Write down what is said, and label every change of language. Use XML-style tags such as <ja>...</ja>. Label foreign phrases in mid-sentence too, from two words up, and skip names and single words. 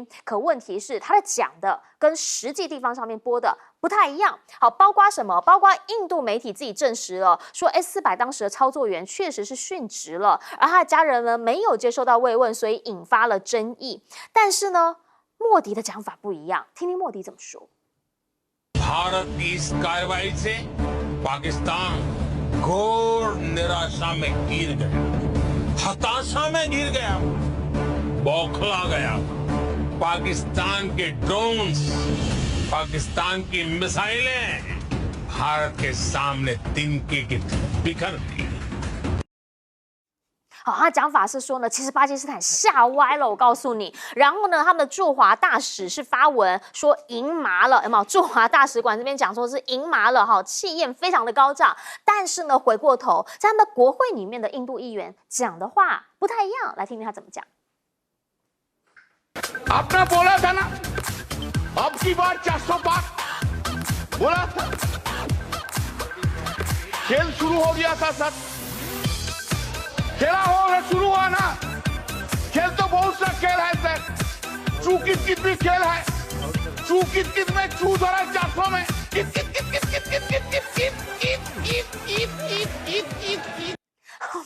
<zh>可问题是，他在讲的跟实际地方上面播的不太一样。好，包括什么？包括印度媒体自己证实了，说 S-400当时的操作员确实是殉职了，而他的家人呢没有接受到慰问，所以引发了争议。但是呢，莫迪的讲法不一样，听听莫迪怎么说。</zh> <hi>भारत की इस कार्रवाई से पाकिस्तान घोर निराशा में गिर गया, हताशा में गिर गया, बौखला गया। पाकिस्तान के ड्रोन्स, पाकिस्तान की मिसाइलें भारत के सामने तिनके की बिखर गई।</hi> <zh>好，他讲法是说呢，其实巴基斯坦吓歪了，我告诉你。然后呢，他们的驻华大使是发文说赢麻了，有没有？驻华大使馆这边讲说是赢麻了，气焰非常的高涨。但是呢，回过头，在他们国会里面的印度议员讲的话不太一样，来听听他怎么讲。</zh> <hi>आपने बोला था ना, अब की बार 400 पार बोला था, खेल शुरू हो गया था सर, खेला हो शुरू हुआ ना, खेल तो बहुत सा खेल है सर, चू कित कित भी खेल है, चू कित कित में चू धरा 400 में, कित कित कित कित कित कित कित कित कित कित कित कित कित कित कित।</hi>